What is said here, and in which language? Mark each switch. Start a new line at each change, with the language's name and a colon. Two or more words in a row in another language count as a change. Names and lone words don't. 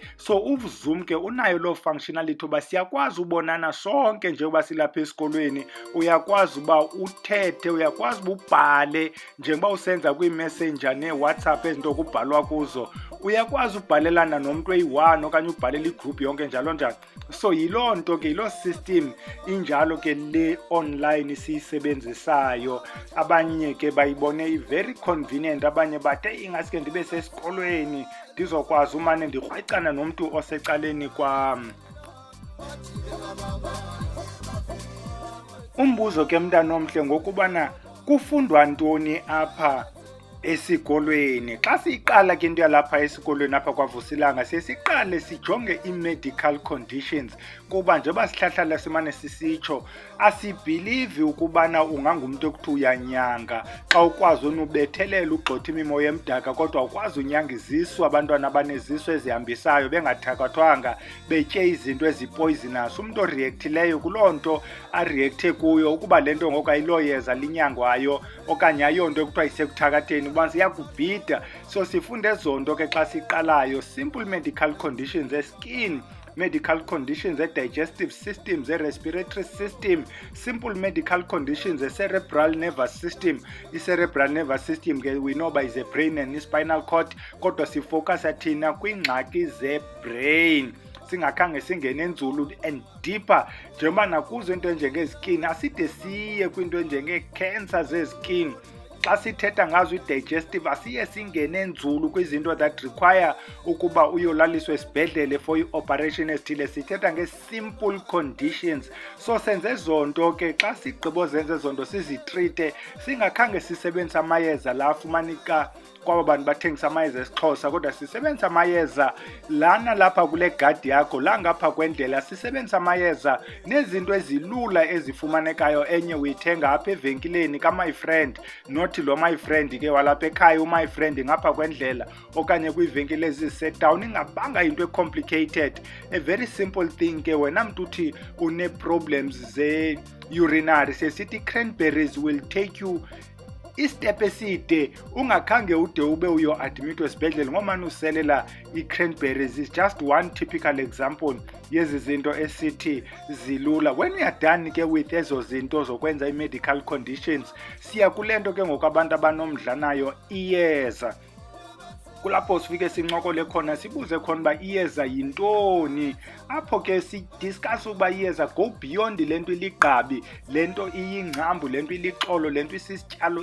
Xhosa: So uZoom ke unayo loo functionality uba siyakwazi ubonana sonke njengoba silapha esikolweni, uyakwazi uba uthethe, uyakwazi uba ubhale njengoba usenza kwii-messenger nee-WhatsApp ezinto kubhalwa kuzo, uyakwazi ubhalelana nomntu eyi-1 okanye ubhalela igroup yonke njalo njalo. So yiloo nto ke, yiloo system injalo ke le online siyisebenzisayo. Abanye ke bayibone i-
English: very convenient,
Xhosa: abanye bathe ingaske ndibe sesikolweni ndizokwazi umane ndikrwecana nomntu osecaleni kwam. Umbuzo ke mntana omhle ngokubana kufundwa ntoni apha esikolweni. Xa siyiqala ke into yalapha esikolweni apha kwaVusilanga siqale sijonge i-
English: medical conditions,
Xhosa: kuba njengoba sihlahlala simane sisitsho asibhilivi ukubana ungangumntu ekuthiwa uyanyanga xa ukwazi unubethelela ugxotha imimoya emdaka, kodwa ukwazi unyanga izisu, abantwana abanezisu ezihambisayo bengathakathwanga betye izinto ezipoisonous. Umntu oreactileyo kuloo nto areacte kuyo, ukuba le nto ngoku ayilo yeza linyangwayo okanye ayonto ekuthiwa isekuthakatheni uba siyakubhida. So sifunde ezo nto ke xa siqalayo.
English: Simple medical conditions e-skin, medical conditions e-digestive system, e-respiratory system, simple medical conditions e-cerebral nervous system. I-cerebral nervous system ke we know by is a brain and spinal cord,
Xhosa: kodwa sifocusa thina kwiingxaki ze-brain singakhange singene nzulu
English: and deeper
Xhosa: njengoba nakuzo into enjengezikini aside siye kwinto enjengee-cancer zezikini. Xa sithetha ngazo i-digestive asiye singene nzulu kwizinto
English: that require
Xhosa: ukuba uyolaliswa esibhedlele for i-operation ezithile, sithetha nge-
English: simple conditions.
Xhosa: So senze zonto ke, xa sigqibo zenze zonto sizitrite singakhange sisebenzise amayeza la afumanika kwaba bantu bathengisa amayeza esiXhosa, kodwa sisebenzisa amayeza lana lapha kule gadi yakho la ngapha kwendlela. Sisebenzisa amayeza nezinto ezilula ezifumanekayo, enye uyithenga apha evenkileni ka-
English: my friend,
Xhosa: not lo
English: my friend
Xhosa: ke walapha ekhaya, u-
English: my friend
Xhosa: ngapha kwendlela okanye kwiivenkile ezisetawuni, ingabanga into e-complicated.
English: A very simple thing
Xhosa: ke, wena mntu uthi une-problems ze-urinary, sesithi
English: cranberries will take you
Xhosa: istep eside ungakhange ude ube uyo-admit esibhedlele ngomane uselela i-cranberries.
English: Is just one typical example
Xhosa: yezi zinto esithi zilula.
English: When we are done ke with
Xhosa: ezo zinto zokwenza
English: i-medical conditions,
Xhosa: siya kule nto ke ngoku abantu abanomdla nayo, iyeza. Kulapho sifike sincokole khona sibuze khona uba iyeza yintoni, apho ke sidiscuss ukuba iyeza
English: go beyond
Xhosa: le nto iligqabi, le nto iyingcambu, le nto ilixolo, le nto isisityalo.